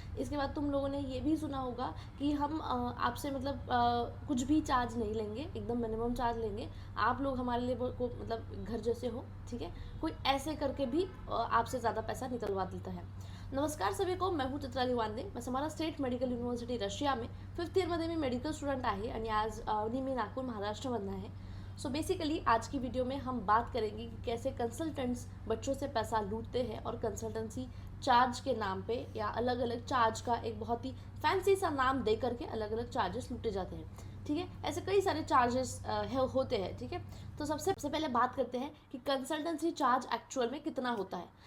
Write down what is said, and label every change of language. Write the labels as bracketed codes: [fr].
[hi] इसके बाद तुम लोगों ने ये भी सुना होगा कि हम आपसे मतलब कुछ भी चार्ज नहीं लेंगे, एकदम मिनिमम चार्ज लेंगे, आप लोग हमारे लिए को मतलब घर जैसे हो, ठीक है। कोई ऐसे करके भी आपसे ज़्यादा पैसा निकलवा देता है। नमस्कार सभी को, मैं हूँ चित्राली वांदे। [mr] मैं समारा स्टेट मेडिकल युनिव्हर्सिटी रशिया में 5th इयरमध्ये मी मेडिकल स्टुडंट आहे आणि आज मी नागपूर महाराष्ट्रमधनं आहे। [hi] सो बेसिकली आज की वीडियो में हम बात करेंगे कि कैसे कंसल्टेंट्स बच्चों से पैसा लूटते हैं और कंसल्टेंसी चार्ज के नाम पे या अलग अलग चार्ज का एक बहुत ही फैंसी सा नाम दे करके अलग अलग चार्जेस लूटे जाते हैं, ठीक है। ऐसे कई सारे चार्जेस होते हैं, ठीक है। तो सबसे पहले बात करते हैं कि कंसल्टेंसी चार्ज एक्चुअल में कितना होता है।